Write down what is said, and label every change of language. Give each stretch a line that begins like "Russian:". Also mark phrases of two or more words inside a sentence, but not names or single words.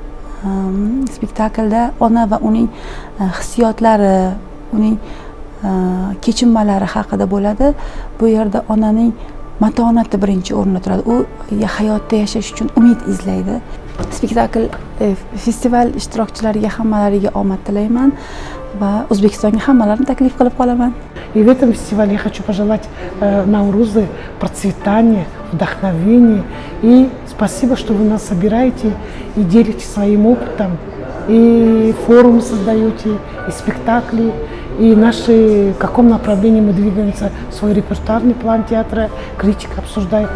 Uzbek: Spektaklda ona va uning hissiyotlari, uning kechinmalari haqida bo'ladi. Bu yerda onaning matonati birinchi o'rinda turadi. U hayotda yashash uchun umid izlaydi. Spektakl festival ishtirokchilariga hammalariga omad tilayman va O'zbekistonga hammalarini taklif qilib qolaman.
Russian: И в этом фестивале я хочу пожелать Наурузы процветания, вдохновения. И спасибо, что вы нас собираете и делитесь своим опытом. И форум создаете, и спектакли, и в каком направлении мы двигаемся, свой репертуарный план театра, критика обсуждает.